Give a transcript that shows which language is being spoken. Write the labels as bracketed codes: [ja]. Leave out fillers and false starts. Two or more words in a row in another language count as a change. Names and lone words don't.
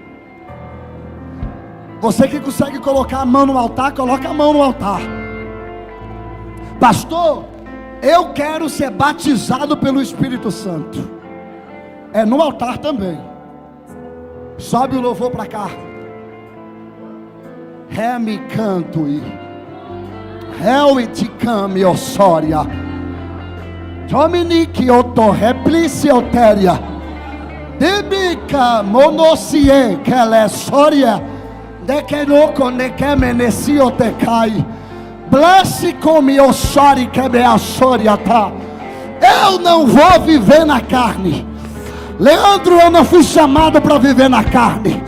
[pt] Você que consegue colocar a mão no altar, coloca a mão no altar. Pastor, eu quero ser batizado pelo Espírito Santo. É no altar também. Sobe o louvor para cá. Remi canto e Helviticame osória. Dominique otorreplici-otéria. Debica monocie que ela é sória. De que no conecte menecio te cai. Blesse come osória que me assória tá. Eu não vou viver na carne. Leandro, eu não fui chamado para viver na carne.